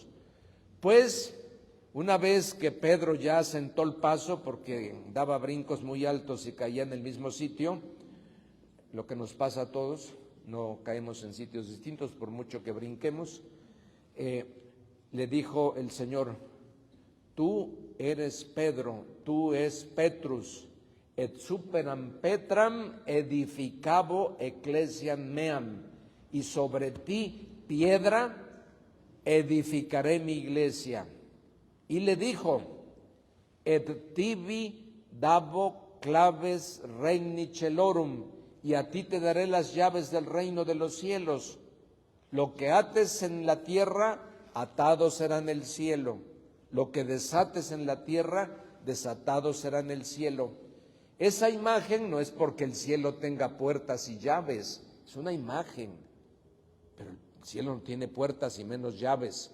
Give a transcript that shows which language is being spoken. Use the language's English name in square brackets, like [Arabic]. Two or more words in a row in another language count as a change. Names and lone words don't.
[Spanish] Pues una vez que Pedro ya sentó el paso, porque daba brincos muy altos y caía en el mismo sitio, lo que nos pasa a todos, no caemos en sitios distintos por mucho que brinquemos, le dijo el Señor: tú eres Pedro, [Latin] tú es Petrus, et superam Petram edificabo ecclesiam meam, [Spanish] y sobre ti, piedra, edificaré mi iglesia. Y le dijo: [Latin] et tibi dabo claves regni celorum, [Spanish] y a ti te daré las llaves del reino de los cielos. Lo que ates en la tierra, atado será en el cielo. Lo que desates en la tierra, desatado será en el cielo. Esa imagen no es porque el cielo tenga puertas y llaves, es una imagen, pero el cielo no tiene puertas y menos llaves.